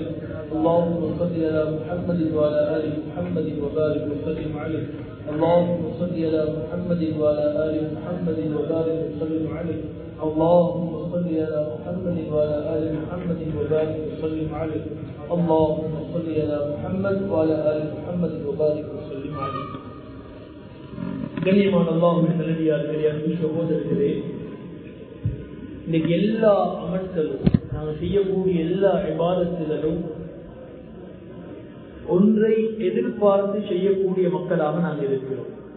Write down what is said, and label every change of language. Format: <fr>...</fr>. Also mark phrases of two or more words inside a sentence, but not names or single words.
<ar>اللهم صل على محمد وعلى آل محمد وبارك وسلم عليه. اللهم صل على محمد وعلى آل محمد وبارك وسلم عليه. اللهم صل على محمد وعلى آل محمد وبارك وسلم عليه. اللهم صل على محمد وعلى آل محمد وبارك وسلم عليه.</ar> <ta>கண்ணியமான அல்லாஹ்வின் நல்லடியார்களே, அன்பு சகோதரர்களே, இன்னைக்கு எல்லா அமல்களும் நாங்கள் செய்யக்கூடிய எல்லா இபாதத்துகளும் ஒன்றை எதிர்பார்த்து செய்யக்கூடிய மக்களாக நாங்கள் இருக்கிறோம்.</ta>